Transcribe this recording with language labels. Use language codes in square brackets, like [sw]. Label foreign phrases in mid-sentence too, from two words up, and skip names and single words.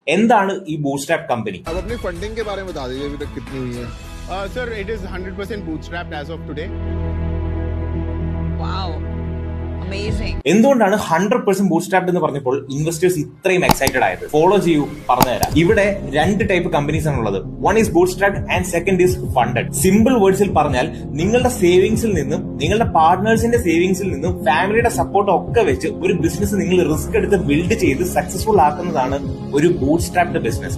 [ml] എന്താണ് ഈ ബൂട്ട്സ്ട്രാപ്പ് കമ്പനി? [hi] अब अपनी फंडिंग के बारे में बता दीजिए, अभी तक कितनी हुई है? [en] Sir, it is 100% bootstrapped as of today. Wow. Amazing. [ml] എന്തുകൊണ്ടാണ് 100% ബൂട്ട്സ്ട്രാപ്ഡ് എന്ന് പറഞ്ഞപ്പോൾ ഇൻവെസ്റ്റേഴ്സ് ഇത്രയും എക്സൈറ്റഡ് ആയത്? ഫോളോ ചെയ്യൂ, പറഞ്ഞുതരാം. ഇവിടെ രണ്ട് [en] type companies [ml] ആണുള്ളത്. [en] one is bootstrapped and second is funded. simple words [ml] പറഞ്ഞാൽ നിങ്ങളുടെ സേവിങ്സിൽ നിന്നും നിങ്ങളുടെ പാർട്ട്നേഴ്സിന്റെ സേവിങ്സിൽ നിന്നും ഫാമിലിയുടെ സപ്പോർട്ട് ഒക്കെ വെച്ച് ഒരു ബിസിനസ് നിങ്ങൾ റിസ്ക് എടുത്ത് ബിൽഡ് ചെയ്ത് സക്സസ്ഫുൾ ആക്കുന്നതാണ് ഒരു [en] bootstrapped business.